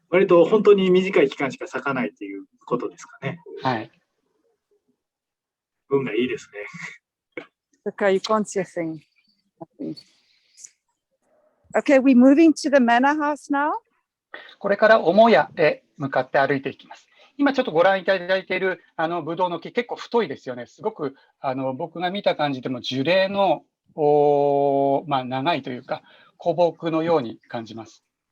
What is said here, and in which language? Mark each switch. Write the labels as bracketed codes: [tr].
[ja] 割と本当に短い期間しか咲かないということですかね。はい。運がいいですね。 [en] Okay, you can't see a thing. Okay, we're moving to the manor house now. [ja] これから母屋へ向かって歩いていきます。今ちょっとご覧いただいているブドウの木、結構太いですよね。すごく僕が見た感じでも樹齢の長いというか古木のように感じます。